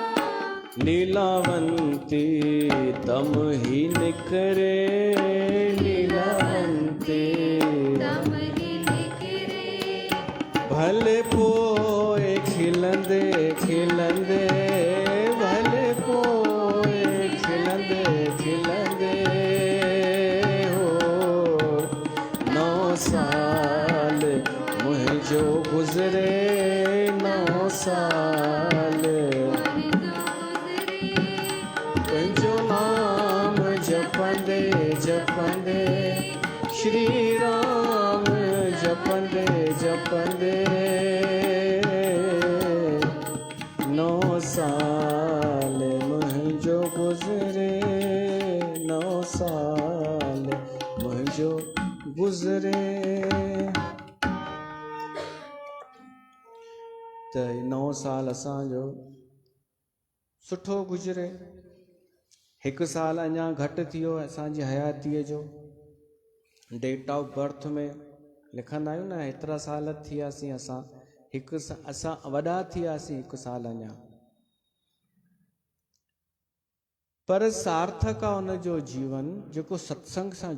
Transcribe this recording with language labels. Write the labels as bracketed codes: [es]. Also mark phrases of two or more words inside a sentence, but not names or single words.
[sd] लीलावंती दम ही निकरे लीलावंती भले पोए खिलंदे खिलंदे भले पोए खिलंदे खिलंदे हो 9 साल मुझो गुजरे 9 साल पंहिंजो नाम जपंदे जपंदे श्री राम जपंदे जपंदे 9 साल मुझो गुजरे 9 साल मुझो गुजरे त 9 साल असांजो सुठो गुजरे 1 साल अञा घटि थी वियो असांजी हयातीअ जो [en] date of birth [sd] में लिखंदा आहियूं न एतिरा साल थी वियासीं असां वॾा थी वियासीं 1 साल अञा पर सार्थक आहे हुनजो जीवन जेको सत्संग सां